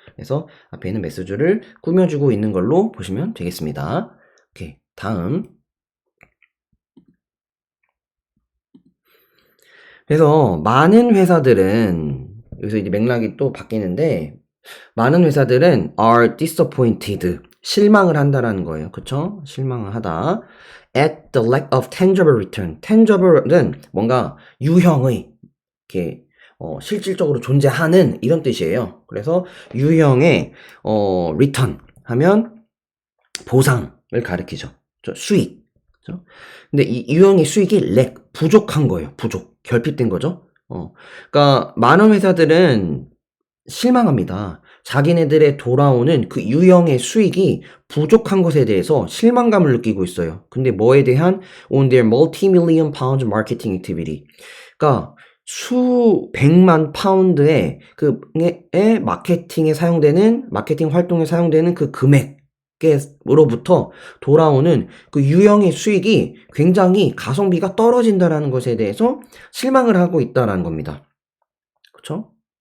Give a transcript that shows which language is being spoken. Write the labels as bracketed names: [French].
[Korean] 그래서 앞에 있는 메시지를 꾸며주고 있는 걸로 보시면 되겠습니다. 오케이. 다음. 그래서 많은 회사들은 여기서 이제 맥락이 또 바뀌는데 많은 회사들은 [English] are disappointed [Korean] 실망을 한다라는 거예요. 그쵸? 실망을 하다. [English] at the lack of tangible return. [Korean] tangible은 뭔가 유형의 이렇게 실질적으로 존재하는 이런 뜻이에요. 그래서 유형의 return 하면 보상을 가리키죠. 수익. 그렇죠? 근데 이 유형의 수익이 lack 부족한 거예요. 부족. 결핍된 거죠. 그러니까 많은 회사들은 실망합니다. 자기네들의 돌아오는 그 유형의 수익이 부족한 것에 대해서 실망감을 느끼고 있어요. 근데 뭐에 대한 [English] on their multi-million pound marketing activity. [Korean] 그러니까 수백만 파운드의 마케팅에 사용되는 마케팅 활동에 사용되는 그 금액으로부터 돌아오는 그 유형의 수익이 굉장히 가성비가 떨어진다라는 것에 대해서 실망을 하고 있다라는 겁니다. 그렇죠?